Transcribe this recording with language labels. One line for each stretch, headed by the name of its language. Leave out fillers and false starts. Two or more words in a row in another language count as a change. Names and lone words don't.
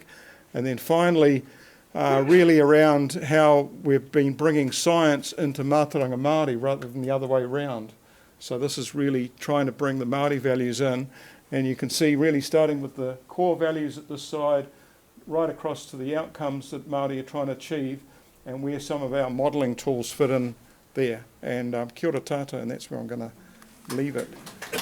English: And then finally, really around how we've been bringing science into
Māori: Mātauranga Māori
English: rather than the other way around. So this is really trying to bring the Māori values in, and you can see really starting with the core values at this side, right across to the outcomes that Māori are trying to achieve, and where some of our modelling tools fit in there.
Māori: And kia ora tātou,
English: and that's where I'm going to leave it.